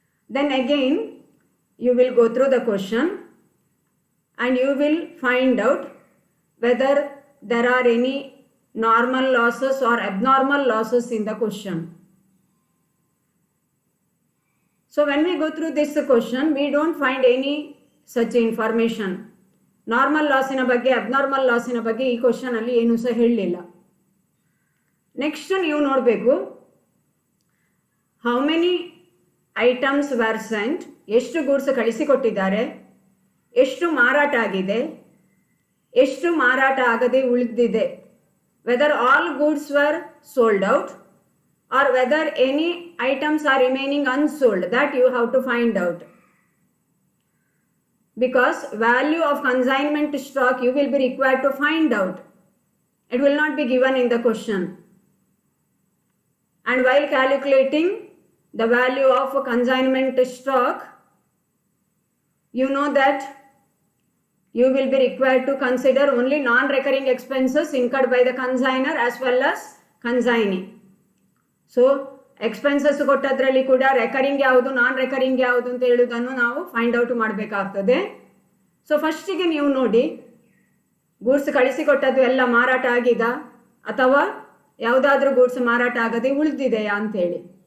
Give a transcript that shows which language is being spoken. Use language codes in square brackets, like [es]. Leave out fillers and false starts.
[en] Then again you will go through the question and you will find out whether there are any normal losses or abnormal losses in the question. So when we go through this question, we don't find any such information. [kn] Normal ಲಾಸಿನ ಬಗ್ಗೆ abnormal ಲಾಸಿನ ಬಗ್ಗೆ ಈ question ಅಲ್ಲಿ ಏನೂ ಸಹ ಹೇಳಲಿಲ್ಲ. [en] next [kn] ನೀವು ನೋಡಬೇಕು [en] how many items were sent, [kn] ಎಷ್ಟು ಗೂಡ್ಸ್ ಕಳಿಸಿಕೊಟ್ಟಿದ್ದಾರೆ, ಎಷ್ಟು ಮಾರಾಟ ಆಗಿದೆ, ಎಷ್ಟು ಮಾರಾಟ ಆಗದೆ ಉಳಿದಿದೆ, [en] Whether all goods were sold out or whether any items are remaining unsold, that you have to find out. Because value of consignment stock you will be required to find out. It will not be given in the question. And while calculating the value of consignment stock, you know that you will be required to consider only non-recurring expenses incurred by the consignor as well as consignee. [kn] So expenses ಕೊಟ್ಟದ್ರಲ್ಲಿ ಕೂಡ recurring ಯಾವುದು ನಾನ್ recurring ಯಾವುದು ಅಂತ ಹೇಳುವುದನ್ನು ನಾವು find out ಮಾಡಬೇಕಾಗ್ತದೆ. So ಫಸ್ಟಿಗೆ ನೀವು ನೋಡಿ ಗೂಡ್ಸ್ ಕಳಿಸಿಕೊಟ್ಟದ್ದು ಎಲ್ಲ ಮಾರಾಟ ಆಗಿದೆ ಅಥವಾ ಯಾವುದಾದ್ರೂ ಗೂಡ್ಸ್ ಮಾರಾಟ ಆಗದೆ ಉಳಿದಿದೆಯಾ ಅಂತೇಳಿ.